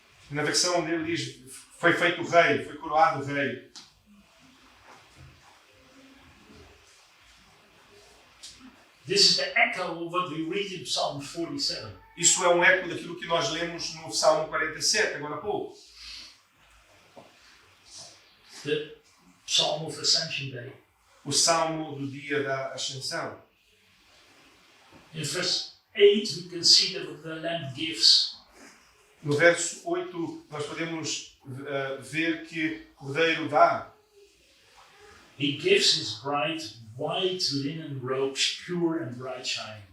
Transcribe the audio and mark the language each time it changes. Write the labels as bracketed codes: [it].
[pt] Na versão dele diz: foi feito rei, foi coroado rei. [en] This is the echo of what we read in Psalm 47. [pt] Isso é um eco daquilo que nós lemos no Salmo 47, agora há pouco. [en] The Psalm of Ascension Day. [pt] O Salmo do dia da Ascensão. [en] In verse 8 we can see that the Lamb gives. [pt] No verso 8 nós podemos ver que o Cordeiro dá. [en] He gives his bride white linen robes, pure and bright shining.